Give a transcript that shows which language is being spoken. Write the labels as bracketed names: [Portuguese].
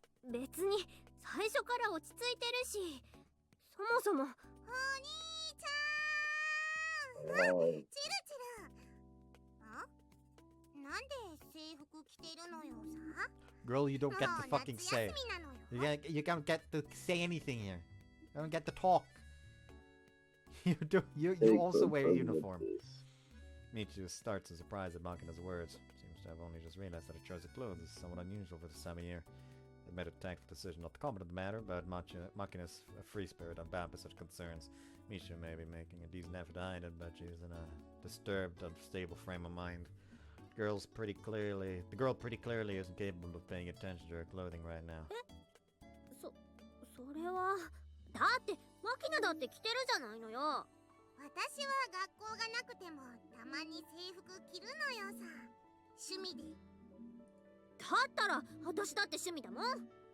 [Japanese] 別に最初から落ち着いてるし、そもそも。お兄ちゃん。チルチル。なんで制服着てるのよさ。 [English] Girl, you don't get to fucking say. You don't get to say anything here. You don't get to talk. You also wear a uniform. Michiru starts in surprise at Makina's words. Seems to have only just realized that her choice of clothes is somewhat unusual for this time of year. They made a tactful decision not to comment on the matter, but Makina's a free spirit unbound by such concerns. Michiru may be making a decent effort to hide it, but she's in a disturbed, unstable frame of mind. The girl pretty clearly isn't capable of paying attention to her clothing right now. [Japanese] それはだってマキナだって着てるじゃないのよ。私は学校がなくてもたまに制服着るのよさ。趣味で。だったら私だって趣味だもん。